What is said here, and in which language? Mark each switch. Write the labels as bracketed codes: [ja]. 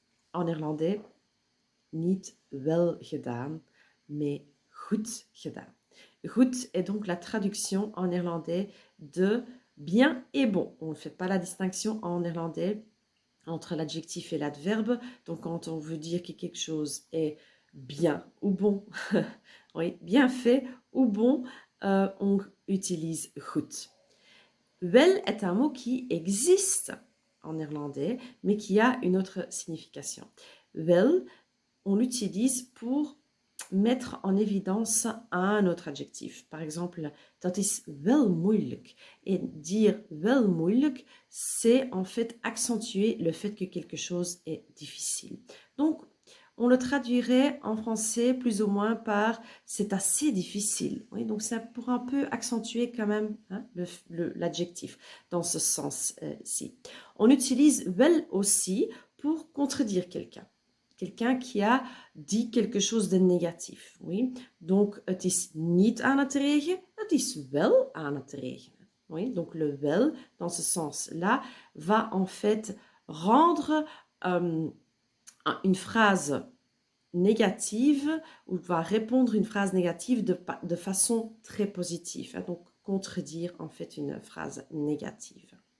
[fr] En néerlandais, [nl] niet wel gedaan, [fr] mais [nl] goed gedaan. [fr] Goed est donc la traduction en néerlandais de bien et bon. On ne fait pas la distinction en néerlandais entre l'adjectif et l'adverbe. Donc, quand on veut dire que quelque chose est bien ou bon, oui, bien fait ou bon, on utilise goed. Wel est un mot qui existe en néerlandais, mais qui a une autre signification. Wel, on l'utilise pour mettre en évidence un autre adjectif. Par exemple, [nl] dat is wel moeilijk. [fr] Et dire [nl] wel moeilijk, [fr] c'est en fait accentuer le fait que quelque chose est difficile. Donc, on le traduirait en français plus ou moins par c'est assez difficile. Oui, donc ça pour un peu accentuer quand même hein, l'adjectif dans ce sens-ci. On utilise wel aussi pour contredire quelqu'un. Quelqu'un qui a dit quelque chose de négatif. Oui? Donc, [nl] het is niet aan het regen, het is wel aan het regenen. [fr] Oui? Donc, le wel, dans ce sens-là, va en fait rendre une phrase négative ou va répondre une phrase négative de façon très positive. Hein? Donc, contredire en fait une phrase négative.